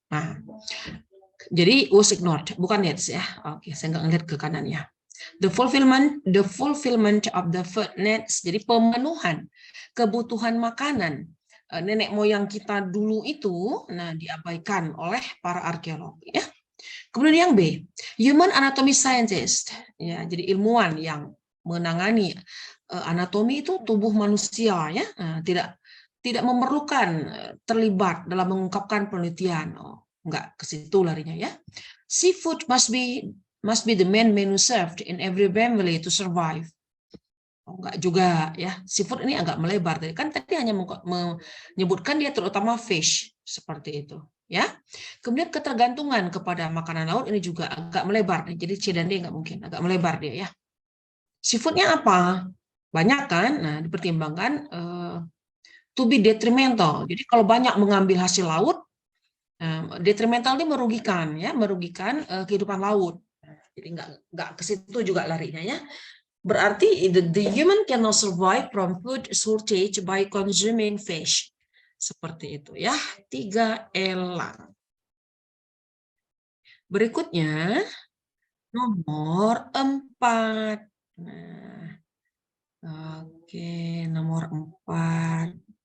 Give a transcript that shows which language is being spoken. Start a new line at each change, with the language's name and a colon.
Indonesian: Nah, jadi was ignored, bukan needs ya. Oke, saya nggak ngeliat ke kanannya.
English: The fulfillment of the food needs,
Indonesian: jadi pemenuhan kebutuhan makanan nenek moyang kita dulu itu, nah diabaikan oleh para arkeolog. Ya. Kemudian yang B,
English: human anatomy scientist,
Indonesian: ya, jadi ilmuwan yang menangani anatomi itu tubuh manusia, ya, tidak memerlukan terlibat dalam mengungkapkan penelitian. Oh, enggak ke situ larinya ya.
English: Seafood must be the main menu served in every family to survive.
Indonesian: Oh, enggak juga ya. Seafood ini agak melebar. Kan tadi hanya menyebutkan dia terutama fish seperti itu ya. Kemudian ketergantungan kepada makanan laut ini juga agak melebar. Jadi C dan D enggak mungkin, agak melebar dia ya. Seafoodnya apa? Banyak kan? Nah, dipertimbangkan
English: to be detrimental.
Indonesian: Jadi kalau banyak mengambil hasil laut, detrimental ini merugikan ya, merugikan kehidupan laut. Jadi enggak ke situ juga larinya ya. Berarti
English: the human cannot survive from food shortage by consuming fish.
Indonesian: Seperti itu ya. 3 elang. Berikutnya nomor 4. Nah, oke, nomor 4.